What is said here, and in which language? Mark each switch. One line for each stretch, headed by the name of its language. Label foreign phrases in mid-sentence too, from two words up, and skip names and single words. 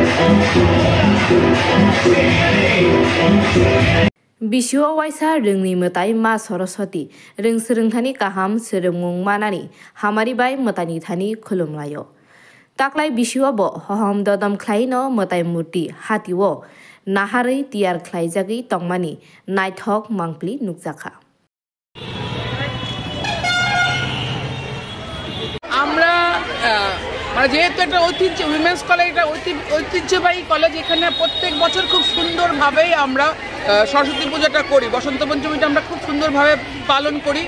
Kok Borok: Bisio waisa rengni metai ma Saraswati reng serengthani kaham seremung manani hamari bai metani thani khulumlayo. Taklai bisio bo hohom dodam khlaino metai murti hatiwo naharai tiar khlaijagi tongmani naithok mangpli nukjakha.
Bangla: আমরা মানে যেহেতু একটা ঐতিহ্য
English: women's college,
Bangla: এটা ঐতিহ্যবাহী কলেজ, এখানে প্রত্যেক বছর খুব সুন্দরভাবেই আমরা সরস্বতী পূজাটা করি, বসন্ত পঞ্চমীটা আমরা খুব সুন্দরভাবে পালন করি।